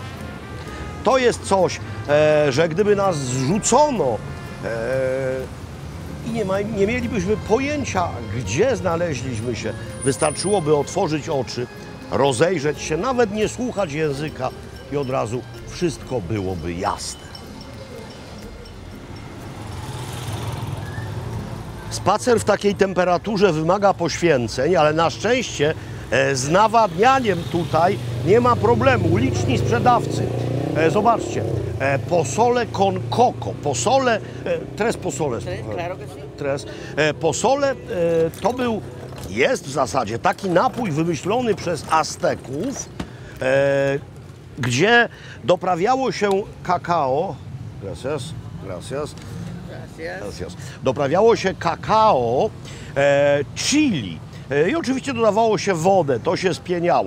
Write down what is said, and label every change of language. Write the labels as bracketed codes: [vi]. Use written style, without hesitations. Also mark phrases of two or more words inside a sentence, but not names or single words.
[pl] To jest coś, że gdyby nas zrzucono i nie mielibyśmy pojęcia, gdzie znaleźliśmy się, wystarczyłoby otworzyć oczy, rozejrzeć się, nawet nie słuchać języka i od razu wszystko byłoby jasne. Spacer w takiej temperaturze wymaga poświęceń, ale na szczęście z nawadnianiem tutaj nie ma problemu. Liczni sprzedawcy. Zobaczcie, [es] pozole con coco, pozole, tres posoles. Claro que sí. Tres. [pl] Pozole to jest w zasadzie taki napój wymyślony przez Azteków, gdzie doprawiało się kakao. [es] Gracias, gracias. Gracias. [pl] Doprawiało się kakao, chili i oczywiście dodawało się wodę, to się spieniało.